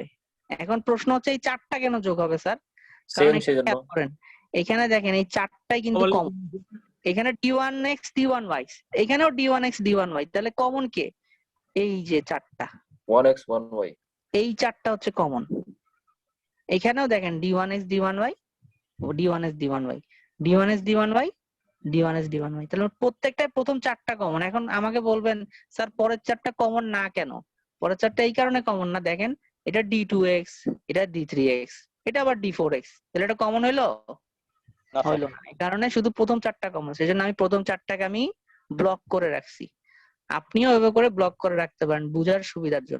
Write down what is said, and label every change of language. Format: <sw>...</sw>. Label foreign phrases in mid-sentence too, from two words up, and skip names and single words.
<bn>এখন প্রশ্ন হচ্ছে এই 4টা কেন যোগ হবে স্যার? কারণ খেয়াল করেন এখানে দেখেন এই 4টাই কিন্তু কমন। এখানে d1x d1y, এখানেও d1x d1y, তাহলে কমন কে? এই যে 4টা 1x 1y, এই 4টা হচ্ছে কমন। এখানেও দেখেন d1x d1y, d1x d1y, d1x d1y, d1x d1y, তাহলে প্রত্যেকটাই প্রথম 4টা কমন। এখন আমাকে বলবেন স্যার পরের 4টা কমন না কেন? পরের 4টা এই কারণে কমন না, দেখেন এটা d2x, এটা d3x, এটা আবার d4x, তাহলে এটা কমন হইলো? হইলো না, এই কারণে শুধু প্রথম 4টা কমন। সেজন্য আমি প্রথম 4টাকে আমি ব্লক করে রাখছি। আপনিও এভাবে করে ব্লক করে রাখতে পারেন বুঝার সুবিধার জন্য।</bn>